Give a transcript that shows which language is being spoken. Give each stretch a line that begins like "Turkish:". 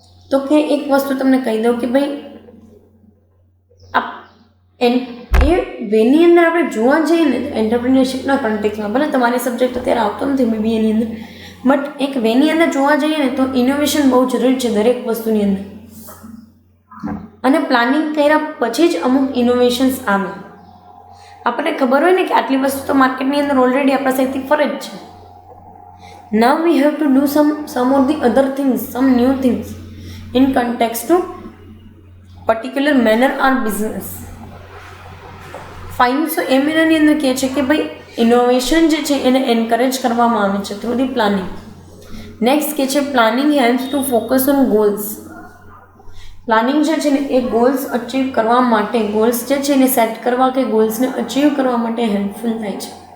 Gujarati: તો કે એક વસ્તુ તમને કહી દઉં કે ભાઈ એ વેની અંદર આપણે જોવા જઈએ ને એન્ટરપ્રિન્યોરશિપના કન્ટેક્સમાં, ભલે તમારી સબ્જેક્ટ અત્યારે આવતો નથી બીબીએની અંદર, બટ એક વેની અંદર જોવા જઈએ ને તો ઇનોવેશન બહુ જરૂરી છે દરેક વસ્તુની અંદર. અને પ્લાનિંગ કર્યા પછી જ અમુક ઇનોવેશન્સ આવે. આપણને ખબર હોય ને કે આટલી વસ્તુ તો માર્કેટની અંદર ઓલરેડી આપણા સાઈડથી ફરે જ છે.
English: Now we have to do some of the other things, some new things in context to particular manner or business. Fine.
Gujarati: So એ મેનરની અંદર કહે છે કે ભાઈ ઇનોવેશન જે છે એને એન્કરેજ કરવામાં આવે છે થ્રુ ધી પ્લાનિંગ. નેક્સ્ટ કે છે
English: Planning helps to focus on goals.
Gujarati: Planning જે છે ને એ ગોલ્સ અચીવ કરવા માટે, ગોલ્સ જે છે એને સેટ કરવા કે ગોલ્સને અચીવ કરવા માટે હેલ્પફુલ થાય છે.